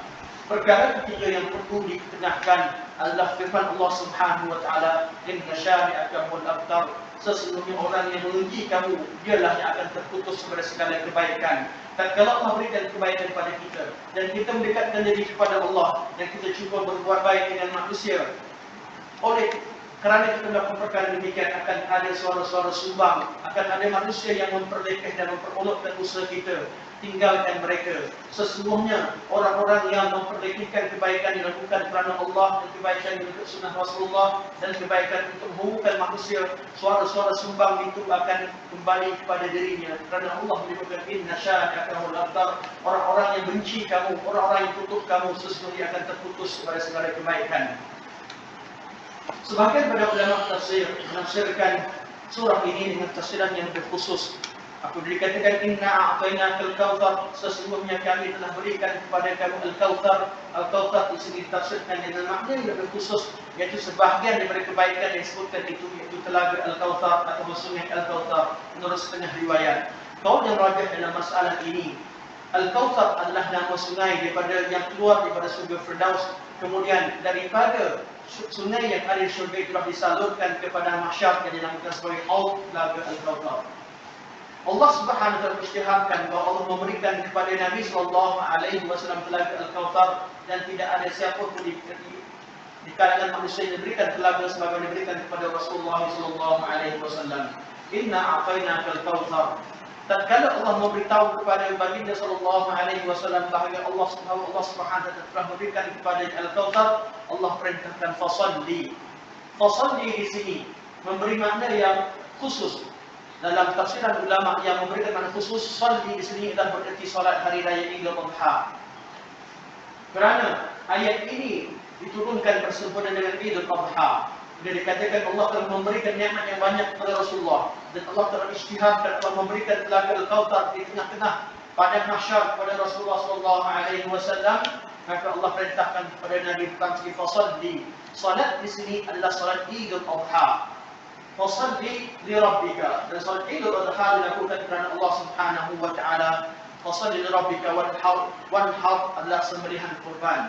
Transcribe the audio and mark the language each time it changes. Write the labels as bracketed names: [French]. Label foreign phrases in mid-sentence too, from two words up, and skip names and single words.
[Malay] Perkara ketiga yang perlu diketengahkan adalah firman Allah [Arabic] سبحانه وتعالى, إن شانئك هو الأبتر, [Malay] sesungguhnya orang yang menguji kamu dialah yang akan terputus kepada segala kebaikan. Tatkala Allah berikan kebaikan kepada kita dan kita mendekatkan diri kepada Allah dan kita cuba berbuat baik dengan manusia, oleh kerana kita melakukan perkara demikian, akan ada suara-suara sumbang, akan ada manusia yang memperlekeh dan memperolokkan usaha kita. Tinggalkan mereka. Sesungguhnya orang-orang yang memperlekehkan kebaikan dilakukan kerana Allah, dan kebaikan untuk sunnah Rasulullah, dan kebaikan untuk menghubungkan manusia, suara-suara sumbang itu akan kembali kepada dirinya. Kerana Allah menyebutkan [Arabic] إن شانئك هو الأبتر, [Malay] orang-orang yang benci kamu, orang-orang yang tutup kamu, sesungguhnya akan terputus kepada segala kebaikan. Sebahagian pada ulama tafsir menafsirkan surah ini dengan tafsiran yang lebih khusus. Apabila dikatakan [Arabic] إنا أعطيناك الكوثر, [Malay] sesungguhnya kami telah berikan kepada kamu al-kautsar. Al-kautsar di sini ditafsirkan dengan makna yang lebih khusus, iaitu sebahagian daripada kebaikan yang disebutkan itu, iaitu telaga al-kautsar atau sungai al-kautsar menurut setengah riwayat. Kaul yang rajih dalam masalah ini, al-kautsar adalah nama sungai daripada yang keluar daripada surga Firdaus, kemudian daripada sungai yang ada di syurga itulah disalurkan kepada mahsyar yang dinamakan sebagai haud telaga al-kautsar. Allah [Arabic] سبحانه وتعالى [Malay] mengisytiharkan bahawa Allah memberikan kepada Nabi [Arabic] صلى الله عليه وسلم [Malay] telaga al-kautsar, dan tidak ada siapa pun di kalangan manusia yang diberikan telaga sebagaimana diberikan kepada Rasulullah [Arabic] صلى الله عليه وسلم. إنا أعطيناك الكوثر. [Malay] Tatkala Allah memberitahu kepada baginda [Arabic] صلى الله عليه وسلم [Malay] bahawa Allah [Arabic] سبحانه وتعالى [Malay] telah memberikan kepada al-kautsar, Allah perintahkan fasalli. Fasalli di sini memberi makna yang khusus. Dalam tafsiran ulama yang memberikan makna khusus, salli di sini adalah bererti salat hari raya Idul Adha. Kerana ayat ini diturunkan bersempena dengan Idul Adha. Dia dikatakan Allah telah memberikan nikmat yang banyak kepada Rasulullah, dan Allah telah isytiharkan, telah memberikan telaga al-kautsar di tengah-tengah pada mahsyar kepada Rasulullah [Arabic] صلى الله عليه وسلم. [Malay] Maka Allah perintahkan kepada Nabi tentang segi fasalli. Salat di sini adalah salat Idul Adha. [Arabic] فصل لربك, [Malay] dan salat Idul Adha dilakukan kerana Allah [Arabic] سبحانه وتعالى. فصل لربك وانحر [Malay] adalah sembelihan kurban.